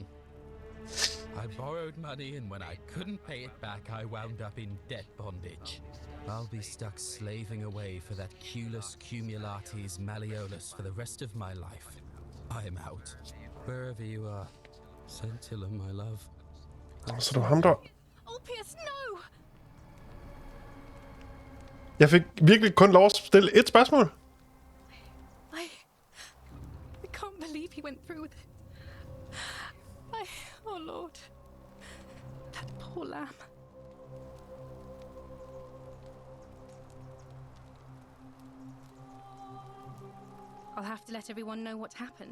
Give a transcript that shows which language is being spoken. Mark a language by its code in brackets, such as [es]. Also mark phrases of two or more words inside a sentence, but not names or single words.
[en] I borrowed money, and when I couldn't pay it back, I wound up in debt bondage. I'll be stuck slaving away for that Culus Cumulatis Malleolus for the rest of my life. I am out. Wherever you are, Scintilla, my love. [da] Så det var ham der. [en] Ulpius, no! [da] Jeg fik virkelig kun lov at stille et spørgsmål. [en] I can't believe he went through with it. Oh Lord. That poor lamb. I'll have to let everyone know what happened.